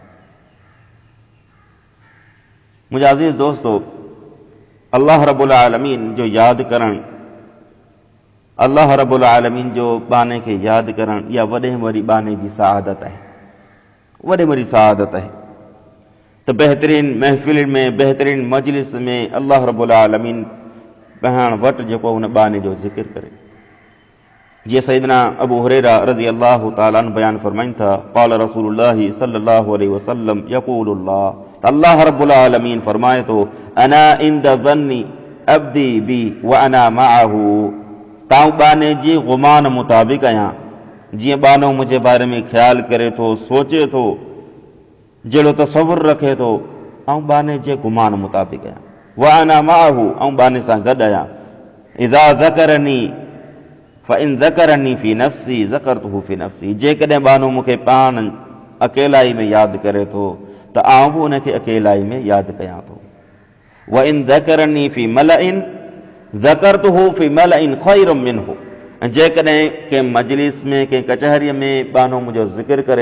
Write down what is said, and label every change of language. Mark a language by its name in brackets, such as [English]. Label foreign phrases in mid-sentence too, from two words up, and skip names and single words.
[Sindhi] मुंहिंजा अज़ीज़ दोस्तो, अल्लाह रब्बुल आलमीन जो यादि करणु, अल्लाह रब्बुल आलमीन जो बाने खे यादि करणु, इहा वॾे में वॾी बाने जी सआदत आहे, वॾे में वॾी सआदत आहे। त बहितरीन महफ़िल में, बहितरीन मजलिस में अल्लाह रब्बुल आलमीन पाण वटि जेको उन बाने जो ज़िक्र करे। जीअं सैयदना अबू हुरैरा [Arabic] رضي الله تعالى عنه [Sindhi] बयान फरमाइनि था, [Arabic] قال رسول الله صلى الله عليه وسلم يقول الله, [Sindhi] त अल्लाह रब्बुल आलमीन फरमाए थो, [Arabic] أنا عند ظن عبدي بي وأنا معه, [Sindhi] तां बाने जी गुमान मुताबिक़ आहियां, जीअं बानो मुंहिंजे बारे में ख़्यालु करे थो, सोचे थो, जहिड़ो तसव्वुर रखे थो, ऐं बाने जे गुमान मुताबिक़ आहियां। [Arabic] وأنا معه, [Sindhi] ऐं बाने सां गॾु आहियां। [Arabic] إذا ذكرني فإن ذكرني في نفسي ذكرته في نفسي, [Sindhi] जेकॾहिं बानो मूंखे पाण अकेलाई में यादि करे थो त आउं बि उनखे अकेलाई में यादि कयां थो। [Arabic] وإن ذكرني في ملإ ذكرته في ملإ خير منه, [Sindhi] जेकॾहिं कंहिं मजलिस में कंहिं कचहरीअ में बानो मुंहिंजो ज़िक्र करे